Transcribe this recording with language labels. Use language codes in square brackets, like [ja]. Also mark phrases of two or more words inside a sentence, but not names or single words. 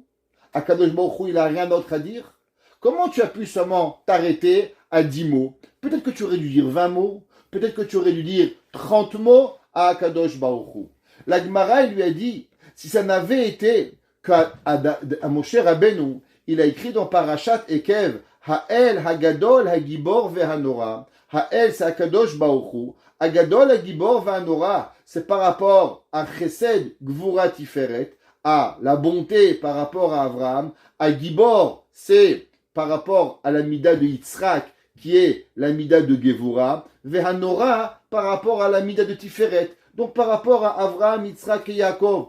[fr] À Kadosh Baruch Hu, il n'a rien d'autre à dire. Comment tu as pu seulement t'arrêter à 10 mots? Peut-être que tu aurais dû dire 20 mots, peut-être que tu aurais dû dire 30 mots à Kadosh Baruch Hu. La Gemara, il lui a dit, si ça n'avait été qu'à Moshe Rabbeinu, il a écrit dans Parashat Ekev, [he] האל הגדול הגבור והנורא. [fr] Ha'el, c'est Akadosh Baruch Hu. [he] הגדול הגבור והנורא, [fr] c'est par rapport à Chesed, Gvura, Tiferet, à la bonté par rapport à Abraham. Hagibor, c'est par rapport à la mida de Yitzhak, qui est la mida de Gevura. Vehanora, par rapport à la mida de Tiferet. Donc par rapport à Abraham, Yitzhak et Yaakov.